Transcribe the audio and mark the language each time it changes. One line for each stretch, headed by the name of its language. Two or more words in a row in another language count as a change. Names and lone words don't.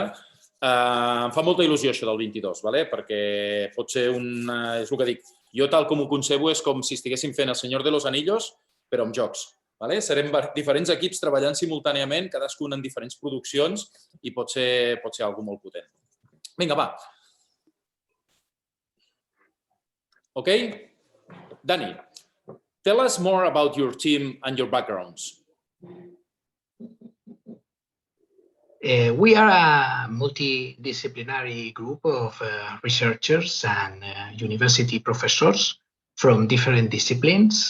Catalan: Em fa molta il·lusió això del 22, perquè pot ser és el que dic, jo tal com ho concebo és com si estiguéssim fent El Senyor de los Anillos, però amb jocs. Serem diferents equips treballant simultàniament, cadascun en diferents produccions, i pot ser alguna molt potent. Vinga, va. Ok?
English: Dani, tell us more about your team and your backgrounds. We are a multidisciplinary group of researchers and university professors from different disciplines.